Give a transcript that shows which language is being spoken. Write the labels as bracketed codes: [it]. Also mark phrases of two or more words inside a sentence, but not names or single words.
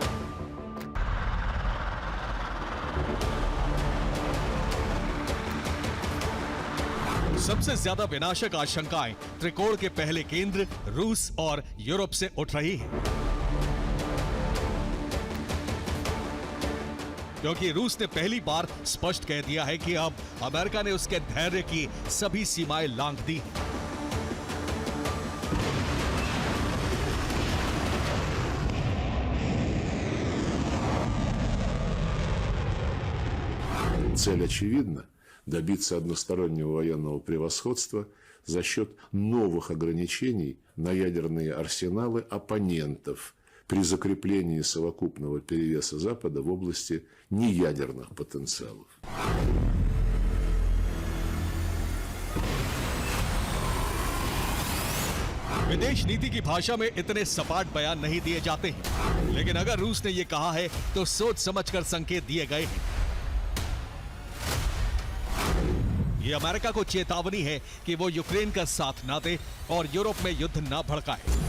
[hi] सबसे ज्यादा विनाशक आशंकाएं त्रिकोण के पहले केंद्र रूस और यूरोप से उठ रही हैं, क्योंकि रूस ने पहली बार स्पष्ट कह दिया है कि अब अमेरिका ने उसके धैर्य की सभी सीमाएं लांघ दी हैं। [ru] цель очевидна – добиться одностороннего военного превосходства за счет новых ограничений на ядерные арсеналы оппонентов при закреплении совокупного перевеса Запада в области неядерных потенциалов. [hi] विदेश नीति की भाषा में इतने सपाट बयान नहीं दिए जाते हैं, लेकिन अगर रूस ने यह कहा है तो सोच समझकर संकेत दिए गए हैं। यह अमेरिका को चेतावनी है कि वो यूक्रेन का साथ ना दे और यूरोप में युद्ध ना भड़काए।